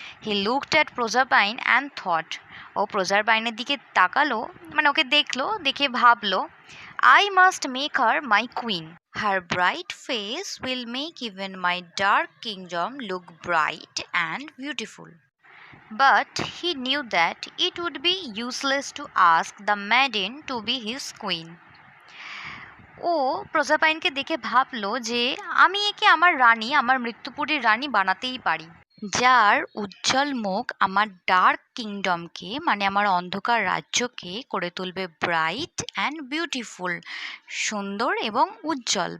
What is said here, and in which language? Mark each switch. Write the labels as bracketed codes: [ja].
[en] he looked at Proserpine and thought, [bn] ও প্রোজারপাইনের দিকে তাকালো, মানে ওকে দেখলো, দেখে ভাবলো, [en] I must make her my queen, her bright face will make even my dark kingdom look bright and beautiful. But he knew that it would be useless to ask the maiden to be his queen. [bn] ও প্রজাপাইনকে দেখে ভাবলো যে আমি একে আমার রানী, আমার মৃত্যুপুরীর রানী বানাতেই পারি, যার উজ্জ্বল মুখ আমার ডার্ক কিংডমকে মানে আমার অন্ধকার রাজ্যকে করে তুলবে [en] bright and beautiful, [bn] সুন্দর এবং উজ্জ্বল।